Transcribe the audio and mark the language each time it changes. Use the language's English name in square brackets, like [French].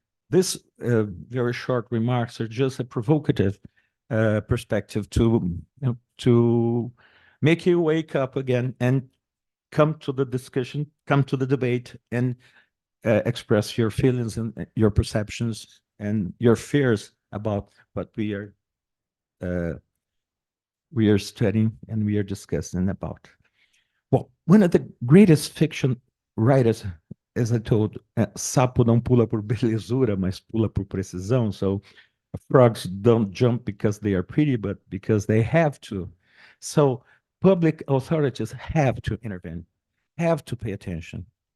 [English] this very short remarks are just a provocative perspective to make you wake up again and come to the discussion, come to the debate, and express your feelings and your perceptions and your fears about what we are studying and we are discussing about. Well, one of the greatest fiction writers, as I told, [Portuguese] sapo não pula por belezura, mas pula por precisão. [English] So frogs don't jump because they are pretty, but because they have to. So public authorities have to intervene, have to pay attention.